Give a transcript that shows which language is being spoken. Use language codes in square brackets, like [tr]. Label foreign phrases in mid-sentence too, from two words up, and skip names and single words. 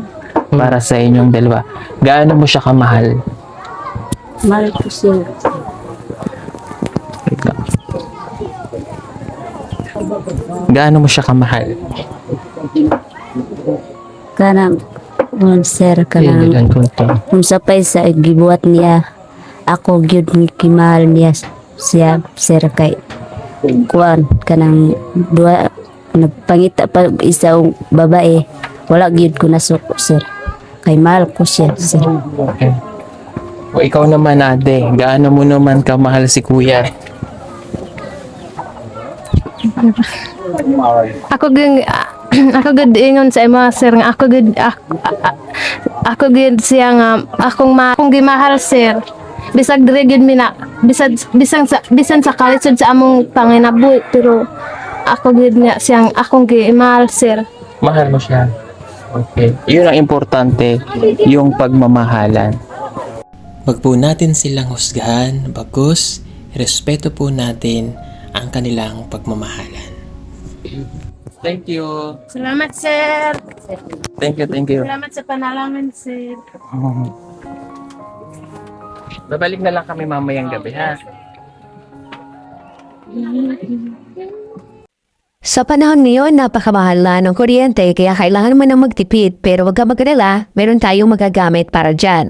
[tl] Para sa inyong dalawa. Gaano mo siya kamahal? Mahal ko sir. Wait lang. Gaano mo siya kamahal? [ceb] Kanang sir kanang [tl] Ilan konti. [ceb] kung sapay sa gibuhat niya ako gyud kimahal niya siya sir kay kuan kanang duha nagpangita pa isang babae wala gyud ko nasuko sir kay mahal ko siya sir. [en] Okay. [tl] O ikaw naman, ate, gaano mo naman kamahal si kuya? [ceb] Ako gud ako gud ingon sa imo sir nga ako gud siya nga akong gimahal sir. Bisag dire gud mina bisan sa kalisod sa among panginabuhi pero ako gud nga siyang akong gimahal sir. [tl] Mahal mo siya. Okay. Yun ang importante, yung pagmamahalan. Wag po natin silang husgahan, bagkus, respeto po natin ang kanilang pagmamahalan. [en] Thank you. [ceb] Salamat sir. [en] Thank you. [ceb] Salamat sa panalangin sir. [tl] Babalik na lang kami mamayang gabi, ha? Sa panahon ngayon, napakamahal na ng kuryente kaya kailangan mo nang magtipid pero wag ka mag-alala, meron tayong magagamit para dyan.